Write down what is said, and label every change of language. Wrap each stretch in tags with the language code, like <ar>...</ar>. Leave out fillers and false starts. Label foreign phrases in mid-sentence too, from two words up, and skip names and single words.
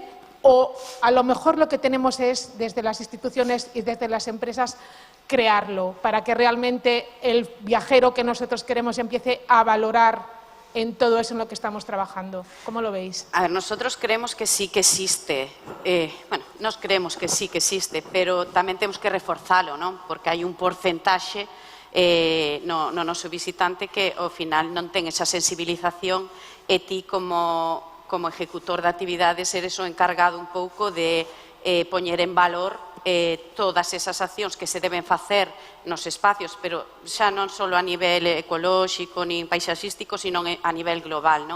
<es>O a lo mejor lo que tenemos es, desde las instituciones y desde las empresas, crearlo para que realmente el viajero que nosotros queremos empiece a valorar en todo eso en lo que estamos trabajando. ¿Cómo lo veis? A ver, nosotros creemos que sí que existe. Nos creemos que sí que existe, pero</es> <gl>tamén temos que reforzalo, non? Porque hai un porcentaxe no noso visitante que ao final non ten esa sensibilización e ti como ejecutor de actividades eres o encargado un pouco de poñer en valor todas esas accións que se deben facer nos espacios, pero xa non só a nivel ecolóxico nin paisaxístico, sino a nivel global, non?</gl>